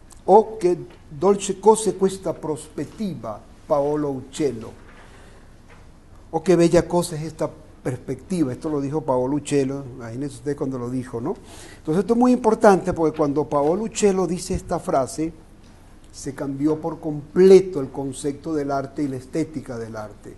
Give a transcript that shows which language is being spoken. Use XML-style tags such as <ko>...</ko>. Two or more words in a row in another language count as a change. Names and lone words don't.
<it>o che dolce cose questa prospettiva, Paolo Uccello.</it> <es>O qué bella cosa es esta perspectiva. Esto lo dijo Paolo Uccello, imagínense usted cuando lo dijo, ¿no? Entonces esto es muy importante porque cuando Paolo Uccello dice esta frase, se cambió por completo el concepto del arte y la estética del arte.</es>